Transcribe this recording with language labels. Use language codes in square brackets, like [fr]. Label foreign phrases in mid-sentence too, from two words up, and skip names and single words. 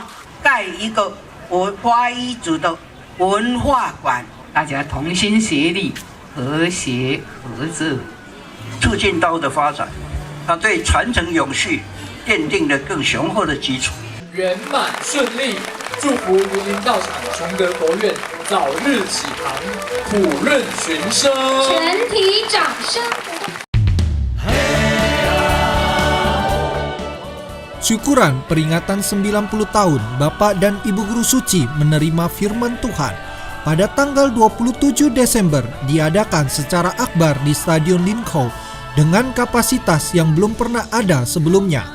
[zh] 盖一个发一组的文化馆，大家同心协力、和谐合作，促进道的发展，它对传承永续奠定了更雄厚的基础。圆满顺利，祝福云林道场崇德佛院早日起航，普润寻声。全体掌声。 [id] Syukuran peringatan 90 tahun Bapak dan Ibu Guru Suci menerima firman Tuhan pada tanggal 27 Desember diadakan secara akbar di Stadion Linkou dengan kapasitas yang belum pernah ada sebelumnya.